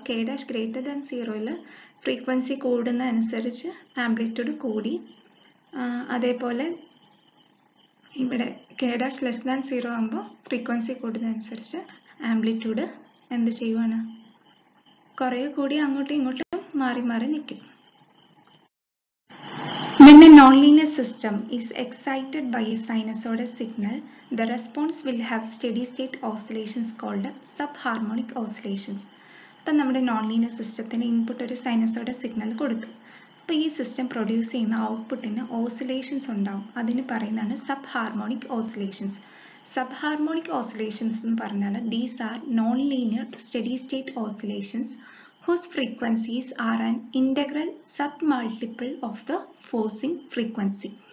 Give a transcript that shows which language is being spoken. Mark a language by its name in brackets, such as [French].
[Malayalam] K dash greater than 0ൽ frequency കൂടുന്ന അനുസരിച്ച് amplitude കൂടി, അതേപോലെ ഇവിടെ കെ ഡാഷ് ലെസ് ദാൻ 0 ആകുമ്പോൾ ഫ്രീക്വൻസി കൂടുന്നതനുസരിച്ച് ആംപ്ലിറ്റ്യൂഡ് എന്ത് ചെയ്യുവാണ്? കുറേ കൂടി അങ്ങോട്ടും ഇങ്ങോട്ടും മാറി മാറി നിൽക്കും. [English] When a nonlinear system is excited by a sinusoidal signal, the response will have steady-state oscillations called subharmonic oscillations. [Malayalam] അപ്പം നമ്മുടെ നോൺലീനിയർ സിസ്റ്റത്തിന് ഇൻപുട്ട് ഒരു സൈനസോയ്ഡൽ സിഗ്നൽ കൊടുത്തു. അപ്പോൾ ഈ സിസ്റ്റം പ്രൊഡ്യൂസ് ചെയ്യുന്ന ഔട്ട്പുട്ടിന് ഓസിലേഷൻസ് ഉണ്ടാവും. അതിന് പറയുന്നതാണ് sub harmonic oscillations. Sub harmonic oscillations എന്ന് പറഞ്ഞാൽ [English] These are non linear steady state oscillations whose frequencies are an integral submultiple of the forcing frequency.